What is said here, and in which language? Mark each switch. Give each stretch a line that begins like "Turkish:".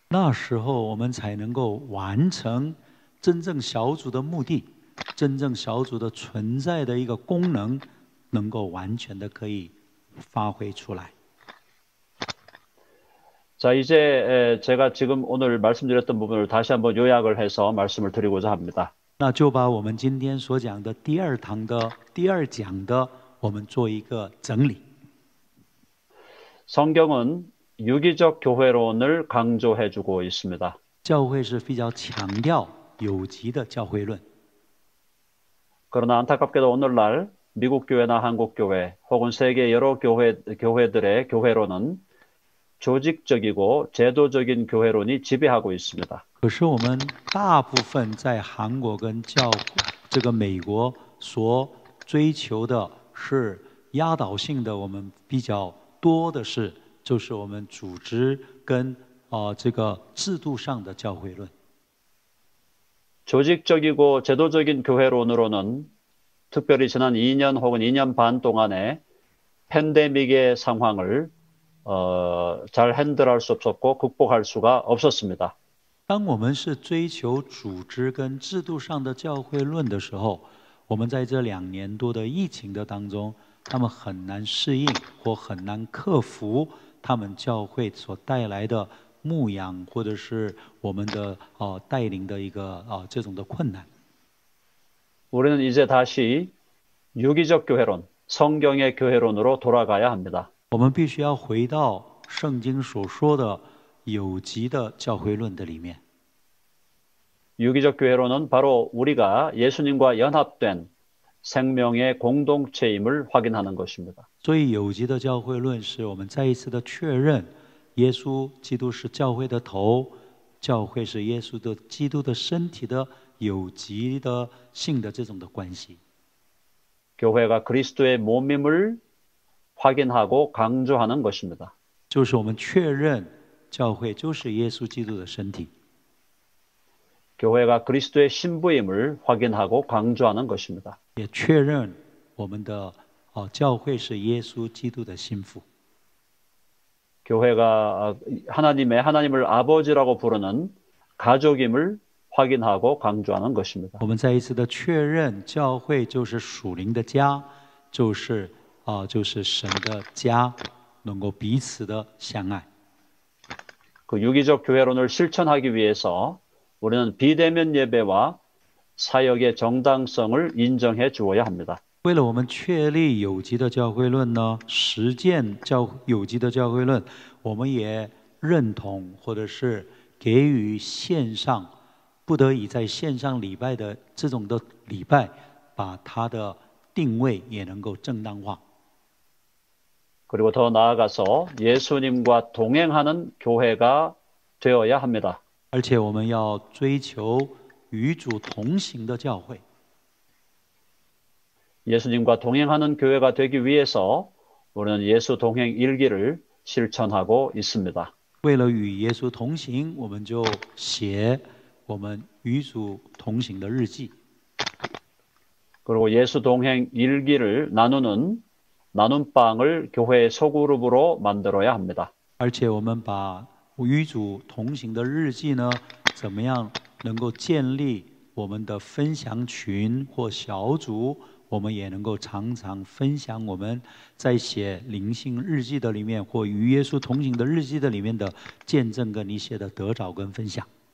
Chinese: 那时候我们才能够完成真正小组的目的，真正小组的存在的一个功能，能够完全的可以发挥出来。
Korean: 자, 이제 제가 지금 오늘 말씀드렸던 부분을 다시 한번 요약을 해서 말씀을 드리고자 합니다.
Chinese: 那就把我们今天所讲的第二堂的第二讲的，我们做一个整理。
Korean: 성경은 유기적 교회론을 강조해주고 있습니다.
Chinese: 教会是比较强调有机的教会论，
Korean: 그러나 안타깝게도 오늘날 미국 교회나 한국 교회 혹은 세계 여러 교회들의 교회론은 조직적이고 제도적인 교회론이 지배하고 있습니다.
Chinese: 可是我们大部分在韩国跟这个美国所追求的是压倒性的，我们比较多的是就是我们组织跟这个制度上的教会论。
Korean: 조직적이고 제도적인 교회론으로는 특별히 지난 2년 혹은 2년 반 동안의 팬데믹의 상황을 잘 핸들할 수 없었고 극복할 수가 없었습니다.
Chinese: 当我们是追求组织跟制度上的教会论的时候，我们在这2年多的疫情的当中，他们很难适应或很难克服他们教会所带来的牧养或者是我们的带领的一个这种的困难。
Korean: 우리는 이제 다시 유기적 교회론, 성경의 교회론으로 돌아가야 합니다.
Chinese: 我们必须要回到圣经所说的有机的教会论的里面。
Korean: 유기적 교회론은 바로 우리가 예수님과 연합된 생명의 공동체임을 확인하는 것입니다.
Chinese: 所以有机的教会论是我们再一次的确认，耶稣基督是教会的头，教会是耶稣的基督的身体的有机的性的这种的关系。
Korean: 교회가 그리스도의 몸임을 확인하고 강조하는 것입니다.
Chinese: 就是我们确认教会就是耶稣基督的身体。
Korean: 교회가 그리스도의 신부임을 확인하고 강조하는 것입니다.
Chinese: 也确认我们的教会是耶稣基督的心腹。
Korean: 교회가 하나님을 아버지라고 부르는 가족임을 확인하고 강조하는 것입니다.
Chinese: 我们再一次的确认，教会就是属灵的家，就是神的家，能够彼此的相爱。
Korean: 그 유기적 교회론을 실천하기 위해서 우리는 비대면 예배와 사역의 정당성을 인정해 주어야 합니다.
Chinese: 为了我们确立有机的教会论呢，实践有机的教会论，我们也认同或者是给予线上不得已在线上礼拜的这种的礼拜，把它的定位也能够正当化。
Korean: 그리고 더 나아가서 예수님과 동행하는 교회가 되어야 합니다.
Chinese: 而且我们要追求与主同行的教会。
Korean: 예수님과 동행하는 교회가 되기 위해서 우리는 예수 동행 일기를 실천하고 있습니다.
Chinese: 为了与耶稣同行，我们就写我们与主同行的日记。
Korean: 그리고 예수 동행 일기를 나눔방을 교회의 소그룹으로 만들어야 합니다.
Chinese: 而且我们把与主同行的日记呢，怎么样能够建立我们的分享群或小组？我们也能够常常分享我们在写灵性日记的里面，或与耶稣同行的日记的里面的见证跟一些的得着跟分享。